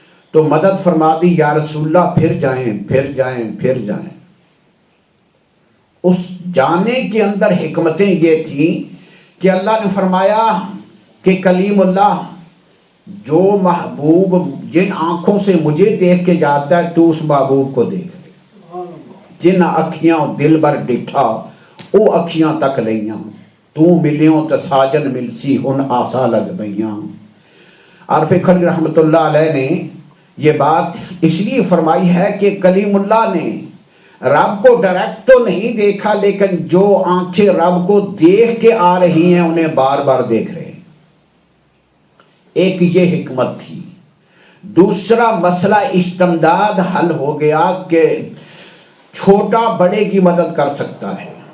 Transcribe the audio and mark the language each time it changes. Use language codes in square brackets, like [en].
[ur] تو مدد فرما دی، یا رسول اللہ پھر جائیں پھر جائیں پھر جائیں. اس جانے کے اندر حکمتیں یہ تھیں کہ اللہ نے فرمایا کہ کلیم اللہ، جو محبوب جن آنکھوں سے مجھے دیکھ کے جاتا ہے تو اس محبوب کو دیکھ لے. [pa] جن اکھیاں دل بر ڈٹھا او اکھیاں تک لیاں، تو ملیوں تو ساجن ملسی ہن آسا لگ بیاں. [ur] عارف کھڑی رحمت اللہ علیہ نے یہ بات اس لیے فرمائی ہے کہ کلیم اللہ نے رب کو ڈائریکٹ تو نہیں دیکھا، لیکن جو آنکھیں رب کو دیکھ کے آ رہی ہیں انہیں بار بار دیکھ رہے ہیں. ایک یہ حکمت تھی. دوسرا مسئلہ استمداد حل ہو گیا کہ چھوٹا بڑے کی مدد کر سکتا ہے.